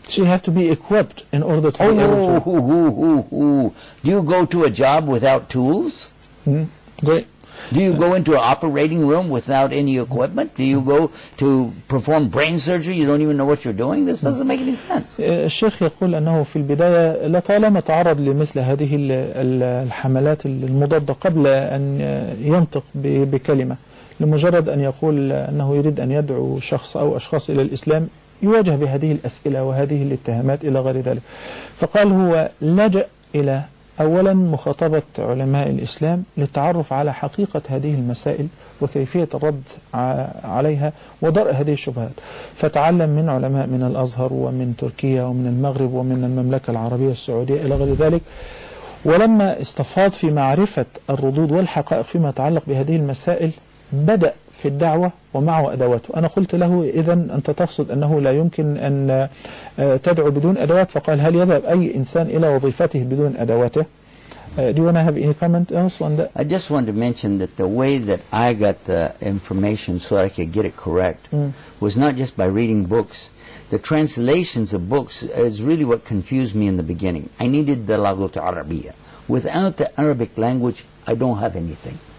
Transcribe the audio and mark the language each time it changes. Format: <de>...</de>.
<en>So you have to be equipped in order to... Do you go to a job without tools? Great. Do you go into an operating room without any equipment? Do you go to perform brain surgery? You don't even know what you're doing? This doesn't make any sense.</en> <ar>الشيخ يقول أنه في البداية لطالما تعرض لمثل هذه الحملات المضادة قبل أن ينطق بكلمة، لمجرد أن يقول أنه يريد أن يدعو شخص أو أشخاص إلى الإسلام يواجه بهذه الأسئلة وهذه الاتهامات إلى غير ذلك. فقال هو لجأ إلى أولا مخاطبة علماء الإسلام للتعرف على حقيقة هذه المسائل وكيفية الرد عليها وضرء هذه الشبهات، فتعلم من علماء من الأزهر ومن تركيا ومن المغرب ومن المملكة العربية السعودية إلى غير ذلك، ولما استفاض في معرفة الردود والحقائق فيما يتعلق بهذه المسائل بدأ في الدعوة ومعه أدواته. أنا قلت له إذن أنت تقصد أنه لا يمكن أن تدعو بدون أدوات، فقال هل يذهب أي إنسان إلى وظيفته بدون أدواته؟</ar> <en>Do you want to have any comment on that? I just want to mention that the way that I got the information so that I could get it correct was not just by reading books. The translations of books is really what confused me in the beginning. I needed the Lughat al-Arabiyyah. Without the Arabic language, I don't have anything.</en>